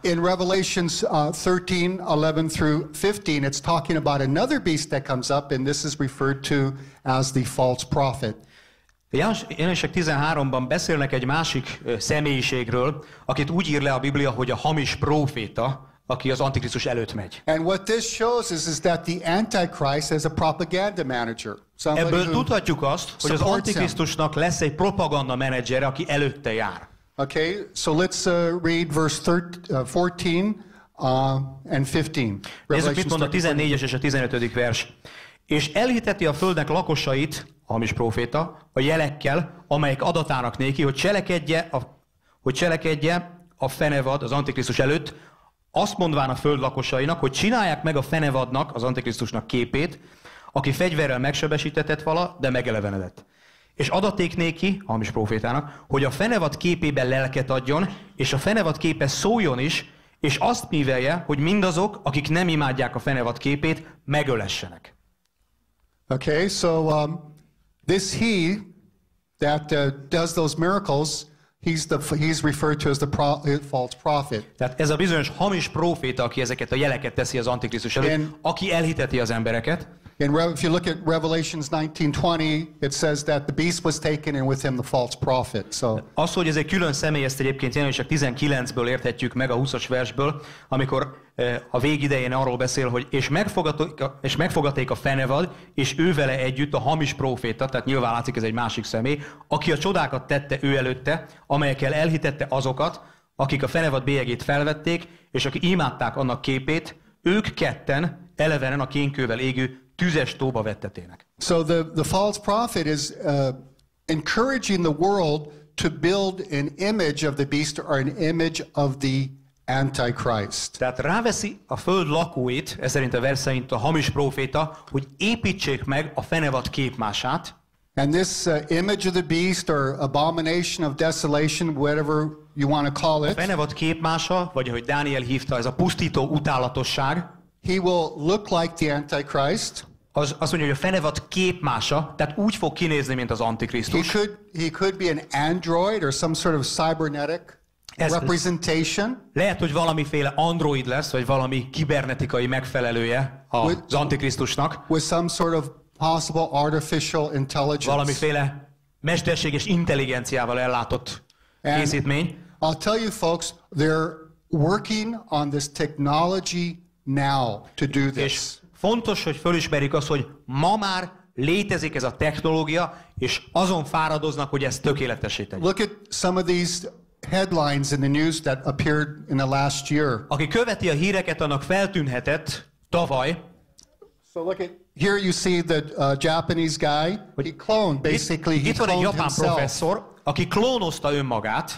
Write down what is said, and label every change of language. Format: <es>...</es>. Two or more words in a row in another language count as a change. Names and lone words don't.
<en>In Revelations 13:11 through 15, it's talking about another beast that comes up, and this is referred to as the false prophet.</en> <hu>Jelenések 13-ban beszélnek egy másik személyiségről, akit úgy ír le a Biblia, hogy a hamis próféta, aki az Antikrisztus előtt megy.</hu> <en>And what this shows is that the Antichrist is a propaganda manager. Somebody</en> <hu>Ebből</hu> <en>who</en> <hu>tudhatjuk azt, hogy az</hu> <en>supports him.</en> <hu>Antikrisztusnak lesz egy propaganda menedzsere, aki előtte jár.</hu> <en>Okay, so let's read verse 14 and 15.</en> <hu>Nézzük, mit mond a 14-es és a 15. vers. És elhiteti a földnek lakosait, a hamis próféta, a jelekkel, amelyek adatának néki, hogy cselekedje a fenevad az Antikrisztus előtt, azt mondván a föld lakosainak, hogy csinálják meg a fenevadnak, az Antikrisztusnak képét, aki fegyverrel megsebesítetett vala, de megelevenedett. És adaték néki, a hamis prófétának, hogy a fenevad képében lelket adjon, és a fenevad képe szóljon is, és azt művelje, hogy mindazok, akik nem imádják a fenevad képét, megölessenek.</hu> <en>Okay, so this he that does those miracles, he's referred to as the false prophet.</en> <hu>Tehát ez a bizonyos hamis próféta, aki ezeket a jeleket teszi az Antikrisztus előtt, aki elhiteti az embereket.</hu> <en>If you look at Revelations 19:20, it says that the beast was taken and with him the false prophet. So</en> <hu>Az, hogy ez egy külön személy, ezt egyébként Jelenések 19-ből érthetjük meg a 20-as versből, amikor a végidején arról beszél, hogy és megfogaték a fenevad, és ő vele együtt a hamis próféta, tehát nyilván látszik, ez egy másik személy, aki a csodákat tette ő előtte, amelyekkel elhitette azokat, akik a fenevad bélyegét felvették, és akik imádták annak képét, ők ketten elevenen a kénkővel égő tüzes tóba vettetének.</hu> <en>So the false prophet is encouraging the world to build an image of the beast or an image of the Antichrist.</en> <hu>Tehát ráveszi a föld lakóit, ez szerint a vers szerint a hamis próféta, hogy építsék meg a fenevad képmását.</hu> <en>And this image of the beast or abomination of desolation, whatever you want to call</en> <hu>A</hu> <en>it,</en> <hu>fenevad képmása, vagy ahogy Dániel hívta, ez a pusztító utálatosság,</hu> <en>he will look like the Antichrist.</en> <hu>Azt mondja, hogy a fenevad képmása, tehát úgy fog kinézni, mint az Antikrisztus.</hu> <en>He could be an android or some sort of cybernetic representation.</en> <hu>Lehet, hogy valamiféle android lesz, vagy valami kibernetikai megfelelője az Antikrisztusnak.</hu> <en>With some sort of possible artificial intelligence.</en> <hu>Valamiféle mesterséges intelligenciával ellátott készítmény.</hu> <en>I'll tell you folks, they're working on this technology now to do this.</en> <hu>És fontos, hogy fölismerjük azt, hogy ma már létezik ez a technológia, és azon fáradoznak, hogy ezt tökéletessé tegyék.</hu> <en>Look at some of these headlines in the news that appeared in the last year.</en> <hu>Aki követi a híreket, annak feltűnhetett tavaly.</hu> <en>So look at here you see the Japanese guy. He cloned basically. He</en> <hu>itt van egy</hu> <en>cloned</en> <hu>japán</hu> <en>himself.</en> <hu>professzor, aki klónozta önmagát.</hu>